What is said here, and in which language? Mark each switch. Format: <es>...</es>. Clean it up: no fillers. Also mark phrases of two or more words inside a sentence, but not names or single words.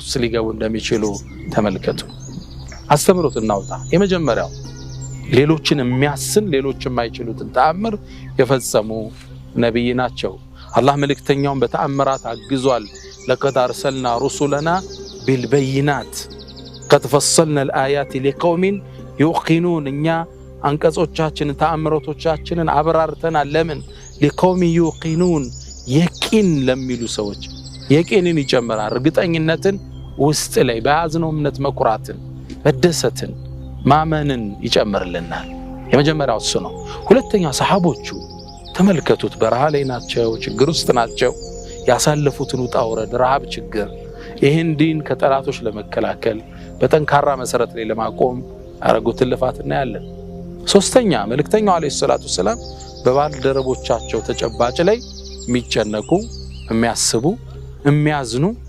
<am>ሊገቡ እንደሚችሉ ተመልከቱ። አስተምሮት እናውጣ። የመጀመሪያው ሌሎችን የሚያስን ሌሎች የማይችሉትን ተአምር የፈጸሙ ነብይ ናቸው። አላህ መልእክተኛውን በተአምራት አግዟል።</am> <ar>لقد أرسلنا رسلنا بالبينات قد فصلنا الآيات لقوم يوقنون</ar> <am>እኛ አንቀጾቻችንን ተአምሮቶቻችንን አብራርተናል። ለምን?</am> <ar>لقوم يوقنون</ar> <am>የቂን ለሚሉ ሰዎች። የቂንን ይጨምራል። እርግጠኝነትን ውስጥ ላይ በያዝነው እምነት መኩራትን፣ መደሰትን፣ ማመንን ይጨምርልናል። የመጀመሪያው እሱ ነው። ሁለተኛ ሰሃቦቹ ተመልከቱት። በረሃ ላይ ናቸው፣ ችግር ውስጥ ናቸው። ያሳለፉትን ውጣ ውረድ፣ ረሃብ፣ ችግር ይህን ዲን ከጠላቶች ለመከላከል በጠንካራ መሰረት ላይ ለማቆም ያረጉትን ልፋት እናያለን። ሶስተኛ መልእክተኛው</am> <ar>عليه الصلاة والسلام</ar> <am>በባልደረቦቻቸው ተጨባጭ ላይ የሚጨነቁ፣ የሚያስቡ፣ የሚያዝኑ</am>